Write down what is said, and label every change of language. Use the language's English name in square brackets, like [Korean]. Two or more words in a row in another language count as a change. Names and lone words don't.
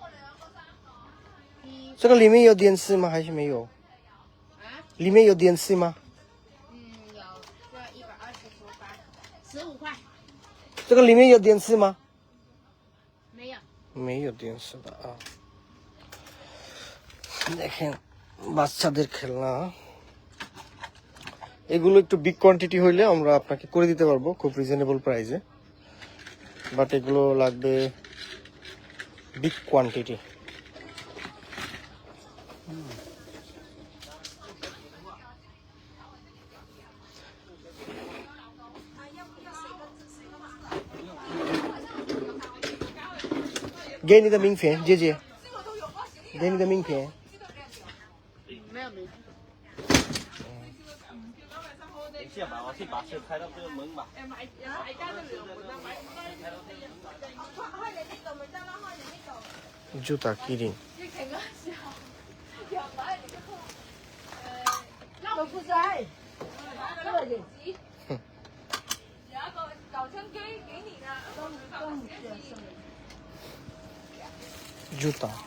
[Chinese] 这个里面有电视吗？还是没有？啊？里面有电视吗？有，这128，15块。这个里面有电视吗？没有。没有电视的啊。 [Bangla] দেখেন বাচ্চাদের খেলনা, এগুলো একটু [English] big quantity [Bangla] হইলে আমরা আপনাকে করে দিতে পারবো খুব [English] reasonable price, [Bangla] বাট এগুলো লাগবে [English] big quantity. [Chinese] 给你的名片，姐姐。给你的名片。没有名。等下吧，我去把车开到这个门吧。 [Bangla] জুতা কিরিং। [Chinese] 都不在。 [Bangla] জুতা।